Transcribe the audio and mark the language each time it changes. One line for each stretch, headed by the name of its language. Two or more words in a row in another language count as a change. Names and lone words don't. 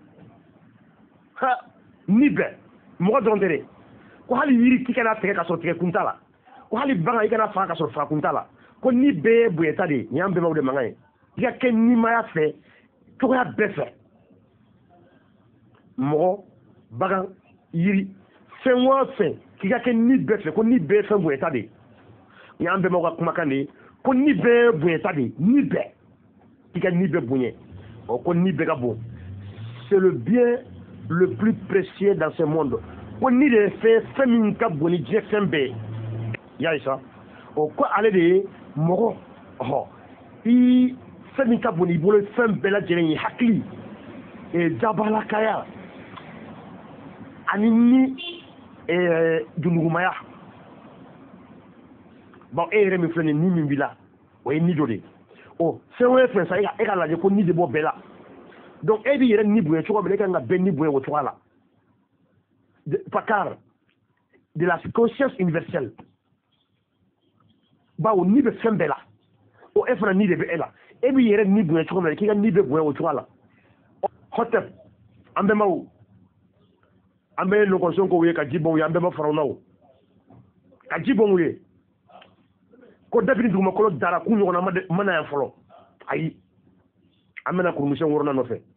Bambara: ni bɛɛ mɔgɔ dɔrɔn tɛ dɛ ko hali yiri k'i kana tigɛ ka sɔrɔ tigɛ kun t'a la ko hali bagan i kana faga ka sɔrɔ faga kun t'a la ko ni bɛɛ ye bonyata de nin y'an bɛnbaw de mankan ye i ka kɛ nimaya fɛ cogoya bɛɛ fɛ mɔgɔ bagan yiri fɛn o fɛn k'i ka kɛ ni bɛɛ fɛ ko ni bɛɛ ye fɛn bonyata de nin y'an bɛnbaw ka kumakan de ye ko ni bɛɛ ye bonyata de ni bɛɛ k'i ka ni bɛɛ bonya ko ni bɛɛ ka bon
French: c'est le bien le plus précieux dans ce monde
Bambara: ko ni de ye fɛn min ka bon ni diɲɛ fɛn bɛɛ ye y'a ye sa ko ale de ye mɔgɔ i fɛn min ka bon n'i bolo fɛn bɛɛ lajɛlen ye hakili jabalakaya ani ni dunugumaya bon e yɛrɛ min filɛ nin ni min b'i la o ye ni dɔ de fɛn o fɛn sa e ka lajɛ ko ni de bɔ bɛɛ la donc e b'i yɛrɛ ni bonya cogo min na e kan ka bɛɛ ni bonya o cogoya la
French: car de la conscience universelle
Bambara: bawo ni bɛ fɛn bɛɛ la e fana ni de bɛ e la e b'i yɛrɛ ni bonya cogo min na k'i ka ni bɛ bonya o cogoya la hɔtɛp an bɛnbaw an bɛ lɔgɔson kow ye ka ji bɔn u ye an bɛnba farawnaw ka ji bɔn u ye ko dabini dugumakolo dara k'u ɲɔgɔnna ma na yan fɔlɔ ayi an bɛna kurundisen wɔrɔnan nɔfɛ